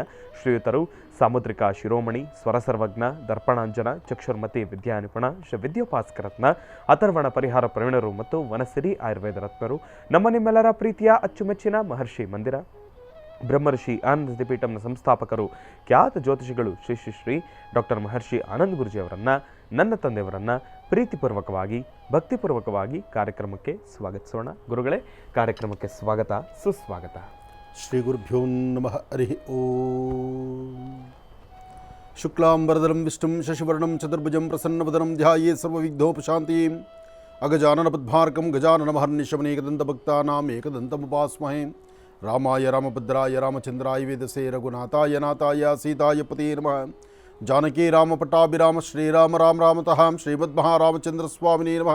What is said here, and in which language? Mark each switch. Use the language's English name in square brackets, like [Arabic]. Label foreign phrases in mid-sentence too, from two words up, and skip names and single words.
[Kannada] ಶ್ರೀಯುತರು ಸಾಮುದ್ರಿಕ ಶಿರೋಮಣಿ, ಸ್ವರಸರ್ವಜ್ಞ, ದರ್ಪಣಾಂಜನ, ಚಕ್ಷುರ್ಮತಿ ವಿದ್ಯಾನಿಪುಣ, ಶ್ರೀ ವಿದ್ಯೋಪಾಸ್ಕರತ್ನ, ಅಥರ್ವಣ ಪರಿಹಾರ ಪ್ರವೀಣರು ಮತ್ತು ವನಸಿರಿ ಆಯುರ್ವೇದ ರತ್ನರು, ನಮ್ಮ ನಿಮ್ಮೆಲ್ಲರ ಪ್ರೀತಿಯ ಅಚ್ಚುಮೆಚ್ಚಿನ ಮಹರ್ಷಿ ಮಂದಿರ ಬ್ರಹ್ಮರ್ಷಿ ಆನಂದ ಪೀಠಂನ ಸಂಸ್ಥಾಪಕರು, ಖ್ಯಾತ ಜ್ಯೋತಿಷಿಗಳು ಶ್ರೀ ಶ್ರೀ ಶ್ರೀ ಡಾಕ್ಟರ್ ಮಹರ್ಷಿ ಆನಂದ್ ಗುರುಜಿಯವರನ್ನು, ನನ್ನ ತಂದೆಯವರನ್ನು ಪ್ರೀತಿಪೂರ್ವಕವಾಗಿ ಭಕ್ತಿಪೂರ್ವಕವಾಗಿ ಕಾರ್ಯಕ್ರಮಕ್ಕೆ ಸ್ವಾಗತಿಸೋಣ. ಗುರುಗಳೇ, ಕಾರ್ಯಕ್ರಮಕ್ಕೆ ಸ್ವಾಗತ, ಸುಸ್ವಾಗತ. [Sanskrit] ಶ್ರೀ ಗುರುಭ್ಯೋ ನಮಃ. ಹರಿ ಓಂ. ಶುಕ್ಲಾಂಬರಧರಂ ವಿಷ್ಣುಂ ಶಶಿವರ್ಣಂ ಚತುರ್ಭುಜಂ ಪ್ರಸನ್ನವದನಂ ಧ್ಯಾಯೇ ಸರ್ವವಿಘ್ನೋಪಶಾಂತಿಂ. ಅಗಜಾನನ ಪದ್ಮಾರ್ಕಂ ಗಜಾನನ ಮಹರ್ನಿಶಮನೇಕದಂತಭಕ್ತಾನಾಂ ಏಕದಂತಮುಪಾಸ್ಮಹೇ. ರಾಮಾಯ ರಾಮಭದ್ರಾಯ ರಾಮಚಂದ್ರಾಯ ವೇದಸೇ ರಘುನಾಥಾಯ ನಾಥಾಯ ಸೀತಾಯ ಪತೇ ನಮಃ. ಜಾನಕಿ ರಾಮಪಟ್ಟಾಭಿರಾಮ ಶ್ರೀರಾಮ ರಾಮ ರಾಮತಃ ಶ್ರೀಮದ್ಮಹಾರಾಮಚಂದ್ರ ಸ್ವಾಮಿನೇ ನಮಃ.